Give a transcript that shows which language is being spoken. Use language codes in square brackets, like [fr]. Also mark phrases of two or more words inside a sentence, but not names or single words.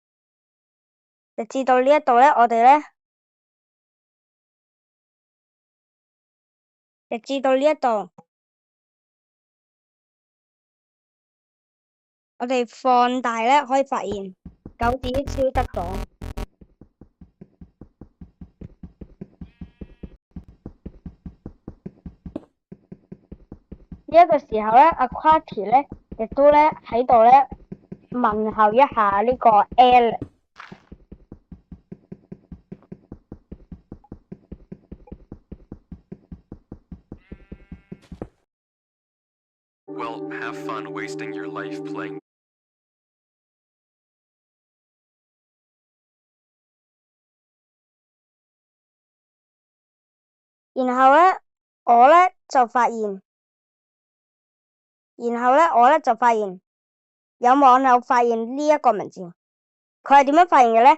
[yue] 呢，我哋呢，直至到呢一度，我哋放大呢，可以發現狗子消失咗。呢一個時候呢，阿 Quatty 呢亦都呢喺度呢問候一下呢個 Alex。 [en] Well, have fun wasting your life playing. [yue] 然後呢，我呢就發現有網友發現呢一個文字，佢係點樣發現嘅呢？